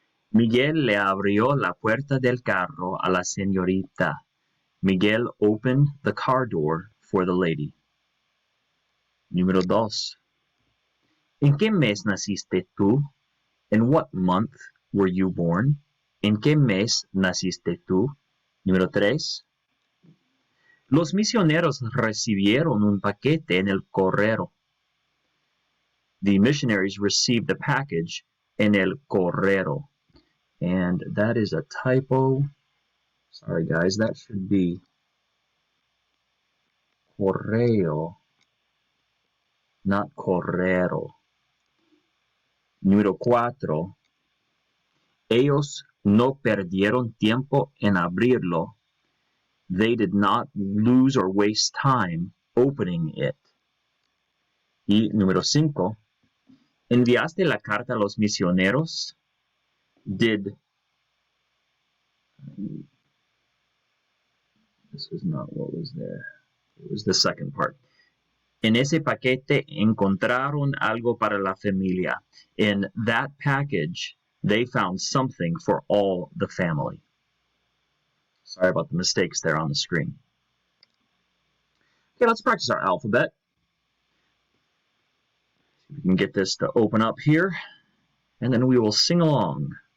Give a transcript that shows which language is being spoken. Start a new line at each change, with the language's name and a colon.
Spanish: Miguel le abrió la puerta del carro a la señorita.
English: Miguel opened the car door for the lady.
Spanish: Número 2. ¿En qué mes naciste tú?
English: In what month were you born?
Spanish: ¿En qué mes naciste tú? Número 3. Los misioneros recibieron un paquete en el correo.
English: The missionaries received a package
Spanish: en el correo.
English: And that is a typo. Sorry, guys, that should be correo, not correro.
Spanish: Número 4. Ellos no perdieron tiempo en abrirlo.
English: They did not lose or waste time opening it.
Spanish: Y número 5. ¿Enviaste la carta a los misioneros?
English: This was not what was there. It was the second part.
Spanish: En ese paquete encontraron algo para la familia.
English: In that package, they found something for all the family. Sorry about the mistakes there on the screen. Okay, let's practice our alphabet. See if we can get this to open up here, and then we will sing along.